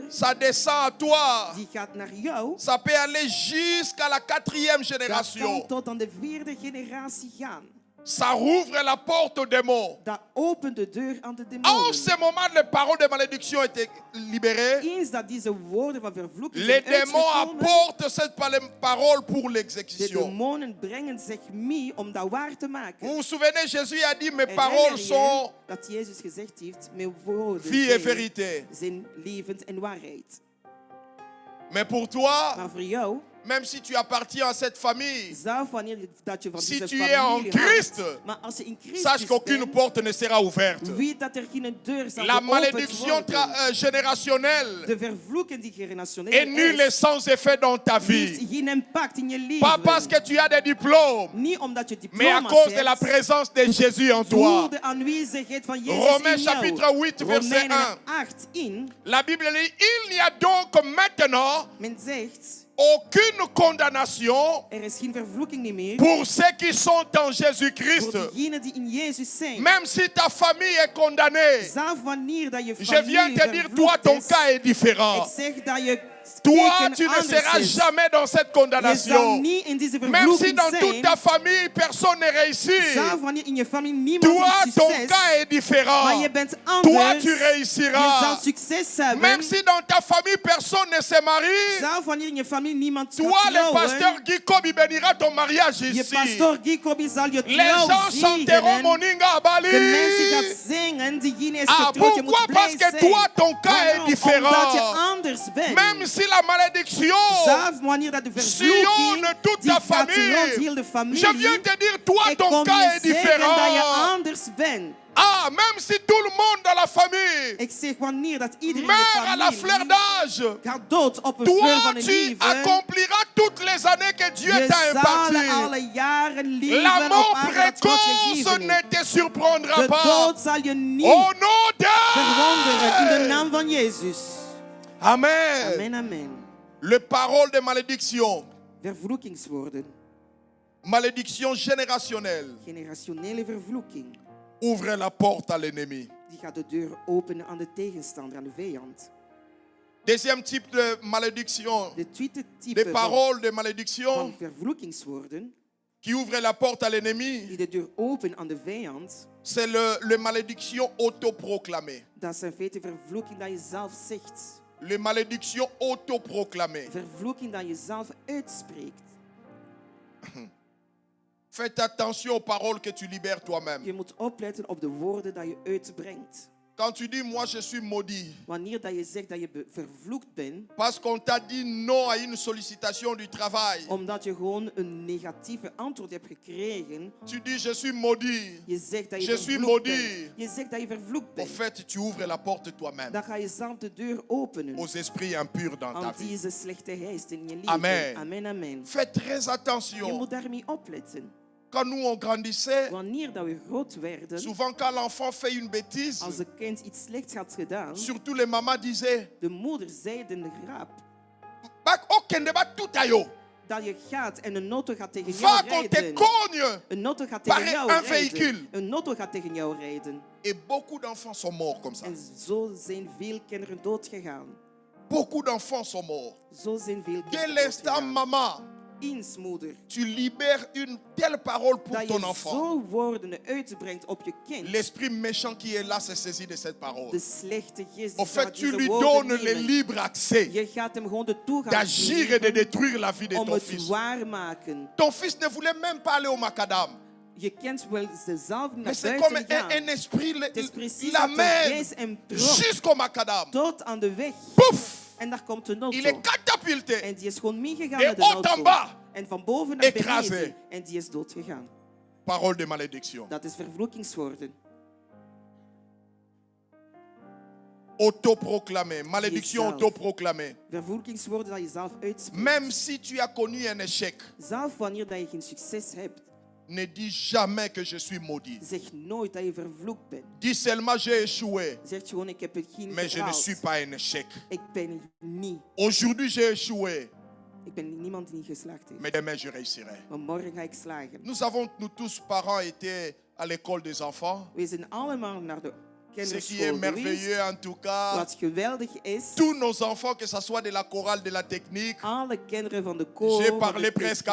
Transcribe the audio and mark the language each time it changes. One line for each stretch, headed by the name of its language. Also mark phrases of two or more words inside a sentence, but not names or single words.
French: Ça descend à toi.
Dutch: Die gaat naar jou.
French: Ça peut aller jusqu'à la 4e
Dutch: Dat
French: génération.
Dutch: kan tot aan de 4e generatie gaan.
French: Ça rouvre la porte aux démons.
Dutch: Dat opent de deur aan de
French: En
Dutch: demonen.
French: ce moment, les paroles de malédiction étaient libérées.
Dutch: Eens dat deze woorden van vervloeking
French: Les
Dutch: zijn
French: démons
Dutch: uitgekomen,
French: apportent cette parole pour
Dutch: de
French: l'exécution.
Dutch: demonen brengen zich mee om dat waar te maken.
French: Vous vous souvenez, Jésus a dit, mes
Dutch: Herinner
French: paroles
Dutch: je
French: sont
Dutch: dat Jezus gezegd heeft, mijn woorden
French: vie et vérité.
Dutch: zijn levend en waarheid.
French: Mais pour toi,
Dutch: Maar voor jou,
French: même si tu appartiens à cette famille,
Dutch: zelf wanneer dat je van
French: si
Dutch: deze
French: tu es en
Dutch: familie
French: Christ,
Dutch: houdt, maar als je in
French: sache
Dutch: Christus
French: qu'aucune
Dutch: bent,
French: porte ne sera ouverte.
Dutch: weet dat er geen deur zal
French: La
Dutch: geopend
French: malédiction
Dutch: worden.
French: générationnelle
Dutch: De vervloeking die
French: est
Dutch: generationeel
French: nulle et
Dutch: is,
French: sans effet dans ta
Dutch: heeft
French: vie.
Dutch: geen impact in je leven.
French: Pas parce que tu as des diplômes,
Dutch: Niet omdat je
French: mais à
Dutch: diploma's
French: cause de la
Dutch: hebt,
French: présence de Jésus en
Dutch: door
French: toi.
Dutch: de aanwezigheid van Jezus
French: Romains
Dutch: in jou.
French: chapitre 8, verset
Dutch: Romeinen
French: 1.
Dutch: 8 in,
French: La Bible dit, il n'y a donc maintenant
Dutch: men zegt,
French: aucune condamnation
Dutch: er is geen vervloeking niet meer
French: pour ceux qui sont en
Dutch: voor
French: Jésus-Christ.
Dutch: diegenen die in Jezus zijn.
French: Même si ta famille est condamnée,
Dutch: Zelf wanneer dat je
French: je
Dutch: familie
French: viens te dire, toi,
Dutch: vervloekt
French: ton
Dutch: is,
French: cas est différent.
Dutch: ik zeg dat je
French: Toi,
Dutch: teken
French: tu ne
Dutch: anders
French: seras
Dutch: is.
French: jamais dans cette
Dutch: Je zal
French: condamnation.
Dutch: niet in deze
French: Même si
Dutch: vervloeking
French: dans toute
Dutch: zijn.
French: ta famille, personne ne réussit.
Dutch: Zelf wanneer in je familie niemand
French: Toi,
Dutch: heeft
French: ton
Dutch: succes,
French: cas est différent.
Dutch: maar je bent
French: Toi,
Dutch: anders.
French: tu
Dutch: Je zal
French: réussiras.
Dutch: succes hebben.
French: Même si dans ta famille, personne ne se marie.
Dutch: Zelf wanneer in je familie niemand
French: Toi,
Dutch: gaat
French: le pasteur
Dutch: trouwen.
French: Guy Kobi bénira ton mariage
Dutch: Je
French: ici.
Dutch: pastor Guy Kobi zal je
French: Les
Dutch: trouw
French: gens chanteront
Dutch: zegenen.
Lingala: Moninga à Bali.
Dutch: De mensen gaan zingen, diegene is
French: Ah,
Dutch: getrouwd, je
French: pourquoi?
Dutch: moet blij
French: Parce que
Dutch: zijn.
French: toi, ton cas est
Dutch: Waarom?
French: différent.
Dutch: Omdat je anders bent.
French: Même si la malédiction
Dutch: Zelf wanneer dat de vervloeking
French: sillonne toute
Dutch: die
French: ta
Dutch: gaat rond
French: famille,
Dutch: heel de familie.
French: je viens te dire, toi,
Dutch: Ik
French: ton
Dutch: kom
French: cas
Dutch: je
French: est
Dutch: zeggen dat je
French: différent.
Dutch: anders bent.
French: Ah, même si tout le monde dans la famille
Dutch: Ik zeg wanneer dat iedereen in
French: meurt
Dutch: je
French: à la fleur
Dutch: familie
French: d'âge,
Dutch: gaat dood op een fleur
French: toi,
Dutch: van een
French: tu
Dutch: leven.
French: accompliras toutes les années que Dieu
Dutch: Je
French: t'a
Dutch: zal
French: imparties.
Dutch: alle jaren leven
French: La
Dutch: op
French: mort
Dutch: aarde dat God je
French: précoce
Dutch: gegeven
French: ne
Dutch: heeft.
French: te surprendra
Dutch: De
French: pas.
Dutch: dood zal je niet
French: Au nom
Dutch: verwonderen in de
French: de...
Dutch: naam van Jezus.
French: Amen.
Dutch: Amen, amen.
French: Les paroles de malédiction,
Dutch: Vervloekingswoorden,
French: malédiction générationnelle,
Dutch: generationele vervloeking,
French: ouvre la porte à l'ennemi.
Dutch: die gaat de deur openen aan de tegenstander, aan de vijand.
French: Deuxième type de malédiction,
Dutch: De tweede
French: des
Dutch: type
French: paroles de
Dutch: van
French: malédiction
Dutch: vervloekingswoorden,
French: qui ouvrent la porte à l'ennemi,
Dutch: die de deur openen aan de vijand,
French: c'est le malédiction autoproclamée.
Dutch: dat is in feite vervloeking dat je zelf zegt.
French: Les malédictions autoproclamées.
Dutch: Vervloeking dat je zelf uitspreekt.
French: Faites attention aux paroles que tu libères toi-même.
Dutch: Je moet opletten op de woorden dat je uitbrengt.
French: Quand tu dis, moi je suis maudit,
Dutch: Wanneer dat je zegt dat je vervloekt bent,
French: parce qu'on t'a dit non à une sollicitation du travail,
Dutch: omdat je gewoon een negatieve antwoord hebt gekregen,
French: tu dis, je suis maudit.
Dutch: je zegt dat je
French: Je suis
Dutch: vervloekt
French: maudit.
Dutch: bent. Je zegt dat je vervloekt
French: En
Dutch: bent.
French: fait, tu ouvres la porte toi-même
Dutch: Dan ga je zelf de deur openen
French: aux esprits impurs dans ta
Dutch: aan
French: vie.
Dutch: deze slechte geest in je leven.
French: Amen.
Dutch: Amen, amen.
French: Faites très
Dutch: Je
French: attention.
Dutch: moet daarmee opletten.
French: Quand nous on grandissait,
Dutch: Wanneer dat we groot werden,
French: souvent quand l'enfant fait une bêtise,
Dutch: als een kind iets slechts had gedaan,
French: surtout les mamans disaient,
Dutch: de moeder zei de grap
Lingala: "Bak, okende ba tout ayo.
Dutch: dat je gaat en een auto gaat tegen
French: Va
Dutch: jou
French: qu'on te
Dutch: rijden.
French: cogne."
Dutch: Een auto gaat
French: Par
Dutch: tegen jou
French: un
Dutch: rijden.
French: véhicule.
Dutch: Een auto gaat tegen jou rijden.
French: Et beaucoup d'enfants sont morts comme ça.
Dutch: En zo zijn veel kinderen doodgegaan.
French: Beaucoup d'enfants sont morts.
Dutch: Zo zijn veel
French: Dès
Dutch: kinderen
French: l'instant,
Dutch: doodgegaan.
French: maman,
Dutch: Eens, moeder,
French: tu libères une telle parole pour
Dutch: dat
French: ton
Dutch: je
French: enfant.
Dutch: zo woorden uitbrengt op je kind.
French: L'esprit méchant qui est là se saisit de cette parole.
Dutch: De slechte geest
French: En
Dutch: die
French: fait,
Dutch: gaat
French: tu
Dutch: deze
French: lui
Dutch: woorden
French: donnes le
Dutch: nemen.
French: libre accès
Dutch: Je gaat hem gewoon de toegang
French: d'agir et de
Dutch: geven
French: détruire la vie de
Dutch: om
French: ton
Dutch: het
French: fils.
Dutch: waarmaken.
French: Ton fils ne voulait même pas aller au macadam.
Dutch: Je kind wil zelf naar
French: Mais c'est comme
Dutch: buiten gaan.
French: un esprit,
Dutch: Het is precies
French: la
Dutch: dat de
French: mène
Dutch: geest hem trok
French: jusqu'au macadam.
Dutch: tot aan de weg.
French: Pouf!
Dutch: En daar komt een
French: Il
Dutch: auto.
French: est catapulté.
Dutch: En die is gewoon meegegaan
French: Et
Dutch: naar de
French: haut en
Dutch: auto.
French: bas.
Dutch: En van boven naar
French: Écrasé.
Dutch: beneden. En die is doodgegaan.
French: Parole de malédiction.
Dutch: Dat is vervloekingswoorden.
French: Autoproclamé. Malédiction
Dutch: Jezelf.
French: autoproclamée.
Dutch: Vervloekingswoorden dat je zelf uitspreekt.
French: Même si tu as connu un échec,
Dutch: Zelf wanneer dat je geen succes hebt.
French: Ne dis jamais que je suis maudit.
Dutch: Zeg nooit dat je vervloekt bent.
French: Dis seulement j'ai échoué.
Dutch: Zeg gewoon, ik heb het geen
French: Mais je ne
Dutch: gehaald.
French: suis pas un échec.
Dutch: Ik ben niet.
French: Aujourd'hui j'ai échoué.
Dutch: Ik ben niemand die niet geslaagd heeft.
French: Mais demain je réussirai.
Dutch: Maar morgen ga ik slagen.
French: Nous avons, nous tous parents, été à l'école des enfants.
Dutch: We zijn allemaal naar de
French: Ce qui est
Dutch: kinderschool
French: merveilleux
Dutch: geweest.
French: en tout cas.
Dutch: Wat geweldig is.
French: Tous nos enfants, que ce soit de la chorale, de la technique.
Dutch: Alle kinderen van de koor.
French: J'ai
Dutch: van
French: parlé
Dutch: de
French: presque à